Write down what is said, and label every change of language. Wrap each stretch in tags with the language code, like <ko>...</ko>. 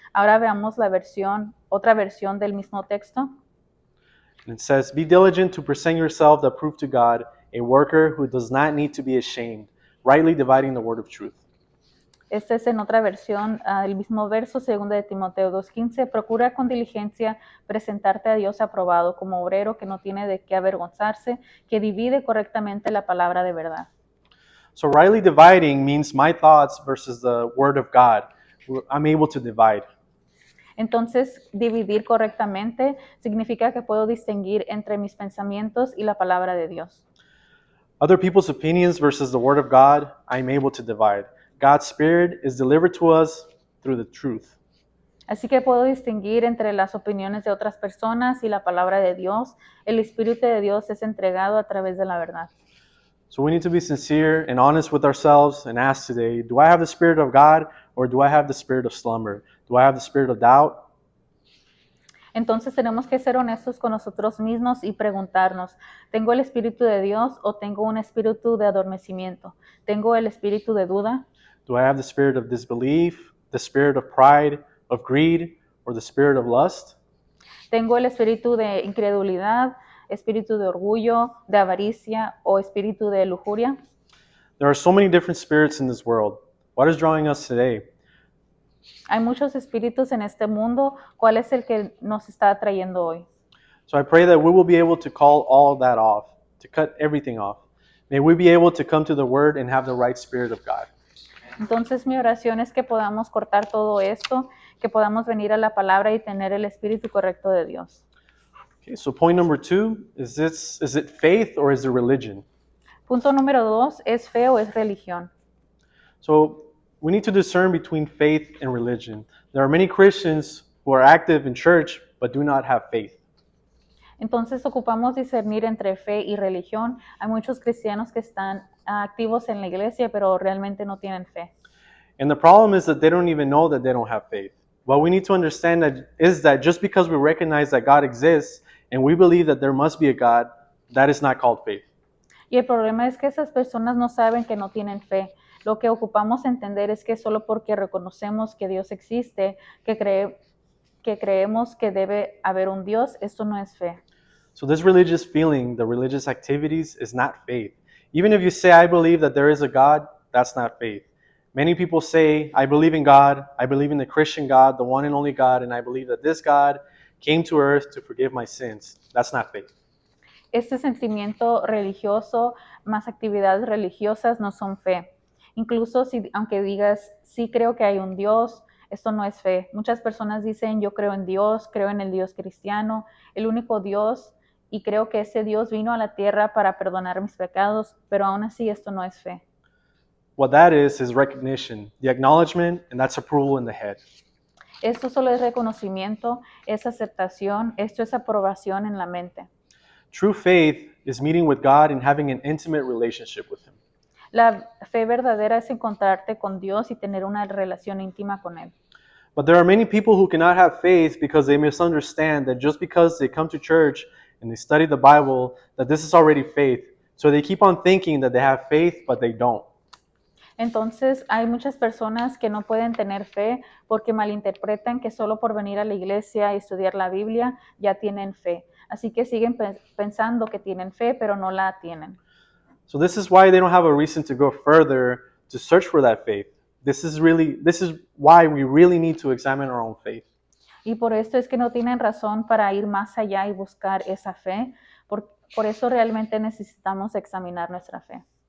<es>Ahora veamos otra versión del mismo texto.</es> <en>And it says, "Be diligent to present yourself approved to God, a worker who does not need to be ashamed, rightly dividing the word of truth."</en> <es>Esta es en otra versión del mismo verso, 2 de Timoteo 2:15. Procura con diligencia presentarte a Dios aprobado como obrero que no tiene de qué avergonzarse, que divide correctamente la palabra de verdad.</es> <en>So rightly dividing means my thoughts versus the word of God. I'm able to divide.</en> <es>Entonces, dividir correctamente significa que puedo distinguir entre mis pensamientos y la palabra de Dios.</es> <en>Other people's opinions versus the word of God, I'm able to divide. God's Spirit is delivered to us through the truth.</en> <es>Así que puedo distinguir entre las opiniones de otras personas y la palabra de Dios. El Espíritu de Dios es entregado a través de la verdad.</es> <en>So we need to be sincere and honest with ourselves and ask today, do I have the Spirit of God or do I have the spirit of slumber? Do I have the spirit of doubt?</en> <es>Entonces tenemos que ser honestos con nosotros mismos y preguntarnos, ¿tengo el Espíritu de Dios o tengo un espíritu de adormecimiento? ¿Tengo el espíritu de duda?</es> <en>Do I have the spirit of disbelief, the spirit of pride, of greed, or the spirit of lust?</en> <es>¿Tengo el espíritu de incredulidad, espíritu de orgullo, de avaricia o espíritu de lujuria?</es> <en>There are so many different spirits in this world. What is drawing us today?</en> <es>Hay muchos espíritus en este mundo. ¿Cuál es el que nos está atrayendo hoy?</es> <en>So I pray that we will be able to call all of that off, to cut everything off. May we be able to come to the Word and have the right spirit of God.</en> <es>Entonces mi oración es que podamos cortar todo esto, que podamos venir a la palabra y tener el espíritu correcto de Dios.</es> <en>Okay, so point number 2, is it faith or is it religion?</en> <es>Punto número 2, ¿es fe o es religión?</es> <en>So we need to discern between faith and religion. There are many Christians who are active in church but do not have faith.</en> <es>Entonces ocupamos discernir entre fe y religión. Hay muchos cristianos que están activos en la iglesia, pero realmente no tienen fe.</es> <en>And the problem is that they don't even know that they don't have faith. What we need to understand is that just because we recognize that God exists and we believe that there must be a God, that is not called faith.</en> <es>Y el problema es que esas personas no saben que no tienen fe. Lo que ocupamos entender es que solo porque reconocemos que Dios existe, que creemos que debe haber un Dios, esto no es fe.</es> <en>So this religious feeling, the religious activities, is not faith. Even if you say, I believe that there is a God, that's not faith. Many people say, I believe in God, I believe in the Christian God, the one and only God, and I believe that this God came to earth to forgive my sins. That's not faith.</en> <es>Este sentimiento religioso más actividades religiosas no son fe. Incluso si, aunque digas, sí creo que hay un Dios, esto no es fe. Muchas personas dicen, yo creo en Dios, creo en el Dios cristiano, el único Dios, y creo que ese Dios vino a la tierra para perdonar mis pecados, pero aún así esto no es fe.</es> <en>What that is recognition, the acknowledgement, and that's approval in the head.</en> <es>Esto solo es reconocimiento, es aceptación, esto es aprobación en la mente.</es> <en>True faith is meeting with God and having an intimate relationship with Him.</en> <es>La fe verdadera es encontrarte con Dios y tener una relación íntima con Él.</es> <en>But there are many people who cannot have faith because they misunderstand that just because they come to church and they study the Bible, that this is already faith. So they keep on thinking that they have faith, but they don't.</en> <es>Entonces hay muchas personas que no pueden tener fe porque malinterpretan que solo por venir a la iglesia y estudiar la Biblia ya tienen fe. Así que siguen pensando que tienen fe, pero no la tienen.</es> <en>So this is why they don't have a reason to go further to search for that faith. This is why we really need to examine our own faith.</en> <es>Y por esto es que no tienen razón para ir más allá y buscar esa fe. Por eso realmente necesitamos examinar nuestra fe.</es>